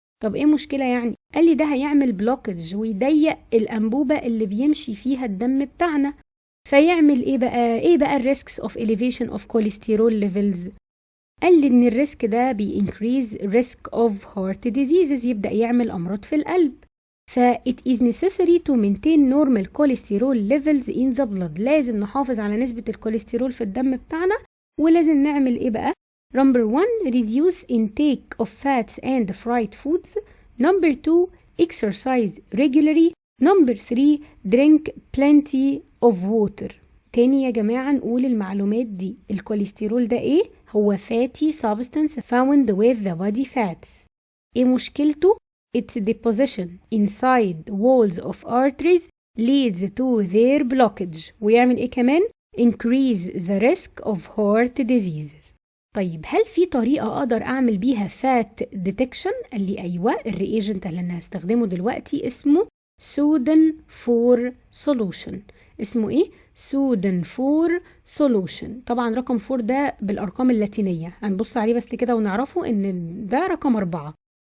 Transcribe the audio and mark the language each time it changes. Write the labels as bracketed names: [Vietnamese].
[Arabic] طب ايه مشكلة يعني؟ قال لي ده هيعمل بلوكج ويضيق الانبوبة اللي بيمشي فيها الدم بتاعنا. فيعمل ايه بقى الريسكس [English] of elevation of cholesterol levels؟ [Arabic] قال لي ان الريسك ده [English] increase risk of heart diseases، [Arabic] يبدأ يعمل امراض في القلب. [English] it is necessary to maintain normal cholesterol levels in the blood، [Arabic] لازم نحافظ على نسبة الكوليسترول في الدم بتاعنا. ولازم نعمل ايه بقى؟ [English] Number 1 reduce intake of fats and fried foods. Number 2 exercise regularly. Number 3 drink plenty of water. [Arabic] تاني يا جماعة نقول المعلومات دي. الكوليسترول ده ايه؟ هو [English] fatty substance found with the body fats. [Arabic] ايه مشكلته؟ [English] Its deposition inside walls of arteries leads to their blockage. [Arabic] ويعمل ايه كمان؟ [English] increase the risk of heart diseases. [Arabic] طيب هل في طريقة أقدر أعمل بيها [English] fat detection؟ [Arabic] قال لي أيوة، الرياجنت اللي أنا هستخدمه دلوقتي اسمه Sudan 4 solution. اسمه ايه؟ Sudan 4 solution. طبعا رقم 4 ده بالأرقام اللاتينية، هنبص عليه بس كده ونعرفه إن ده رقم 4.